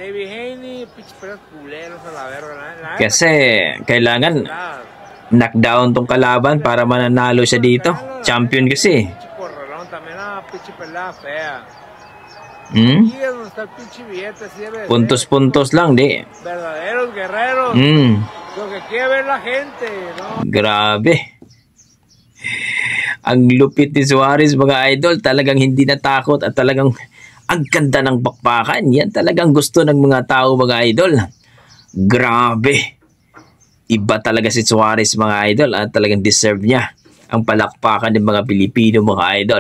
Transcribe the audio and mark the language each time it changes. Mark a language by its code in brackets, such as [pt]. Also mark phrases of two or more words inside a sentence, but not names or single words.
[tl] Kasi kailangan knockdown tong kalaban para mananalo siya dito. Champion kasi. Puntos-puntos lang, di. [es] Verdaderos guerreros. Lo que quiere ver la gente, ¿no? [tl] Grabe. Ang lupit ni Suarez mga idol, talagang hindi natakot at talagang ang ganda ng bakbakan. Yan talagang gusto ng mga tao mga idol. Grabe. Iba talaga si Suarez mga idol at talagang deserve niya ang palakpakan ng mga Pilipino mga idol.